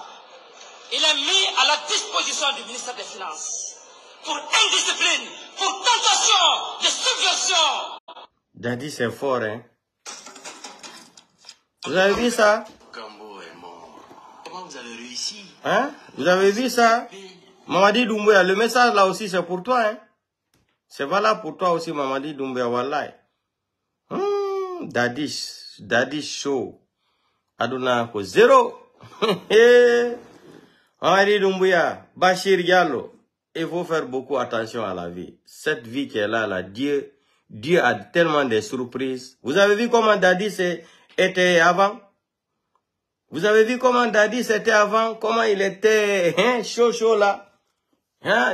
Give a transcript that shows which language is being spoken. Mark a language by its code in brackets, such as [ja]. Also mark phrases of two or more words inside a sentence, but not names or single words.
[fr] Il est mis à la disposition du ministère des Finances pour indiscipline, pour tentation de subversion. Daddy, c'est fort, hein. Vous avez vu ça? Gambo est mort. Comment vous avez réussi? Hein? Vous avez vu ça? Mamadi Doumbouya, le message là aussi c'est pour toi, hein. C'est valable pour toi aussi, Mamadi Doumbouya, wallahi. Daddy show. [ff] Aduna ko zéro. [fr] Mamadi Doumbouya, Bachir Diallo. Il faut faire beaucoup attention à la vie. Cette vie qui est là, Dieu a tellement de surprises. Vous avez vu comment Daddy était avant? Vous avez vu comment Daddy était avant? Comment il était chaud là? Hein?